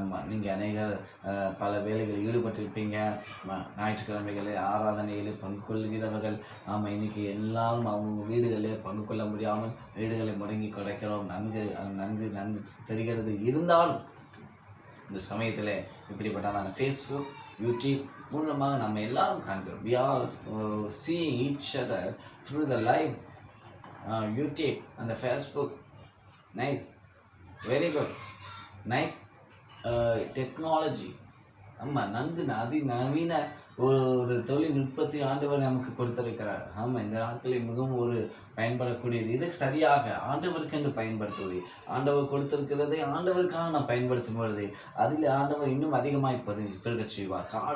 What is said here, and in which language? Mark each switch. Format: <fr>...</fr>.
<ta>நீங்கள் அநேகர் பல வேலைகளில் ஈடுபட்டிருப்பீங்க. ஞாயிற்றுக்கிழமைகளில் ஆராதனைகளில் பங்கு கொள்கிறவர்கள். ஆமாம், இன்றைக்கி எல்லாரும் அவங்க வீடுகளில் பங்கு கொள்ள முடியாமல் வீடுகளை முடங்கி கிடைக்கிறோம். நன்கு தெரிகிறது. இருந்தாலும் இந்த சமயத்தில் இப்படிப்பட்டதான ஃபேஸ்புக், யூடியூப் மூலமாக நம்ம எல்லாரும் காண்கிறோம்.</ta> <en>we are seeing each other through the live YouTube and the Facebook. Nice, very good, nice technology.</en> <ta>ஆமாம், அதிநவீன ஒரு தொழில்நுட்பத்தை ஆண்டவர் நமக்கு கொடுத்திருக்கிறார். ஆமாம், இந்த நாட்களில் மிகவும் ஒரு பயன்படக்கூடியது. இது சரியாக ஆண்டவருக்கு என்று பயன்படுத்துவது, ஆண்டவர் கொடுத்திருக்கிறதை ஆண்டவருக்காக நான் பயன்படுத்தும் பொழுது அதில் ஆண்டவர் இன்னும் அதிகமாய் பெருகச் செய்வார்.</ta>